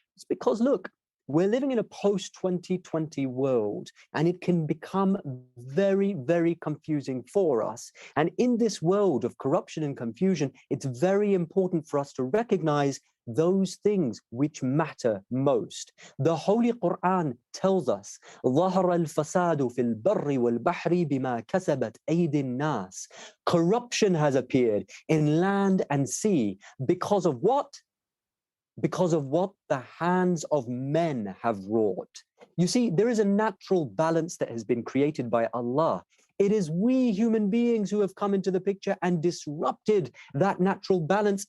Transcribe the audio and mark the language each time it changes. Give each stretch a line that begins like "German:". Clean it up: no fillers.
English: It's because, look, we're living in a post-2020 world, and it can become very, very confusing for us. And in this world of corruption and confusion, it's very important for us to recognize those things which matter most. The Holy Quran tells us,
Arabic: ظَهَرَ الْفَسَادُ فِي الْبَرِّ وَالْبَحْرِ بِمَا كَسَبَتْ أَيْدِي النَّاسِ.
English: Corruption has appeared in land and sea because of what? Because of what the hands of men have wrought. You see, there is a natural balance that has been created by Allah. It is we human beings who have come into the picture and disrupted that natural balance.